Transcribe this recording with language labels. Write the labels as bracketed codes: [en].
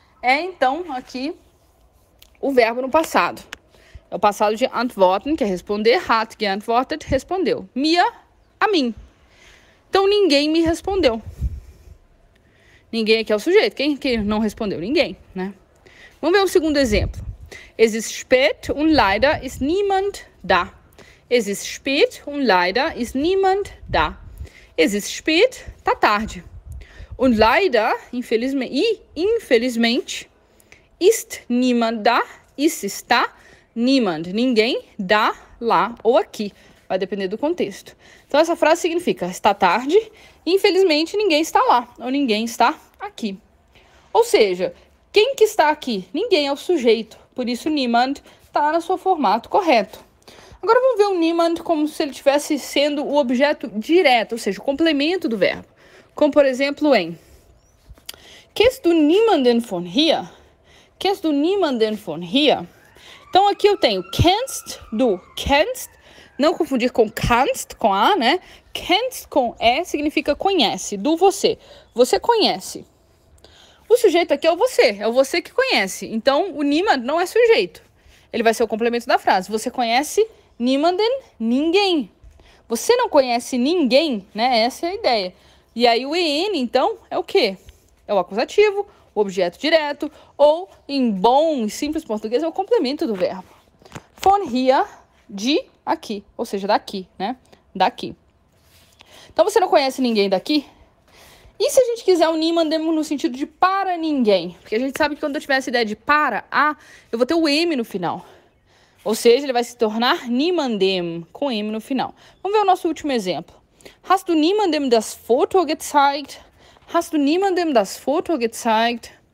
[pt] É então aqui o verbo no passado. É o passado de antworten, que é responder. Hat geantwortet, respondeu. Mir, a mim. Então ninguém me respondeu. Ninguém aqui é o sujeito. Quem que não respondeu? Ninguém, né? Vamos ver um segundo exemplo. [de] Es ist spät und leider ist niemand da. Es ist spät und leider ist niemand da. Es ist spät, [pt] tá tarde. [de] Und leider, [pt] infelizmente, [de] ist niemand da. [pt] Está niemand, ninguém, da, lá ou aqui. Vai depender do contexto. Então, essa frase significa está tarde, infelizmente ninguém está lá, ou ninguém está aqui. Ou seja, quem que está aqui? Ninguém é o sujeito, por isso niemand está no seu formato correto. Agora vamos ver o niemand como se ele estivesse sendo o objeto direto, ou seja, o complemento do verbo. Como, por exemplo, em [de] Kennst du niemanden von hier? Kennst du niemanden von hier? [pt] Então, aqui eu tenho kennst du, kennst, não confundir com kannst, com A, né? Kennst com E significa conhece, do você. Você conhece. O sujeito aqui é o você que conhece. Então, o niemand não é sujeito. Ele vai ser o complemento da frase. Você conhece niemanden, ninguém. Você não conhece ninguém, né? Essa é a ideia. E aí o EN, então, é o quê? É o acusativo, o objeto direto, ou, em bom e simples português, é o complemento do verbo. Von hier, de aqui, ou seja, daqui, né? Daqui. Então, você não conhece ninguém daqui? E se a gente quiser o niemandem no sentido de para ninguém? Porque a gente sabe que quando eu tiver essa ideia de para, eu vou ter o M no final. Ou seja, ele vai se tornar niemandem, com M no final. Vamos ver o nosso último exemplo. [de] Hast du niemandem das Foto gezeigt? Hast du niemandem das Foto gezeigt?